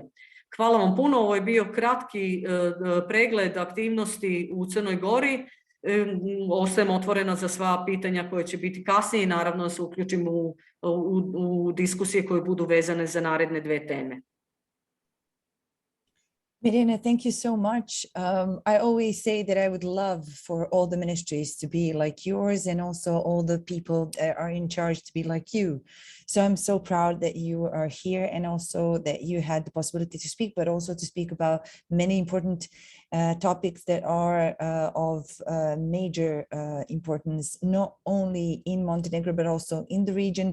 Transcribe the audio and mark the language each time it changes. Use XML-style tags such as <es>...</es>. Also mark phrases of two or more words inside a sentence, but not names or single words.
<sr>Hvala vam puno, ovo je bio kratki pregled aktivnosti u Crnoj Gori. Ostajem otvorena za sva pitanja koje će biti kasnije i naravno da se uključim u diskusije koje budu vezane za naredne 2 teme.</sr> <en>Mirjana, thank you so much. I always say that I would love for all the ministries to be like yours and also all the people that are in charge to be like you. So I'm so proud that you are here and also that you had the possibility to speak, but also to speak about many important topics that are of major importance, not only in Montenegro, but also in the region.</en>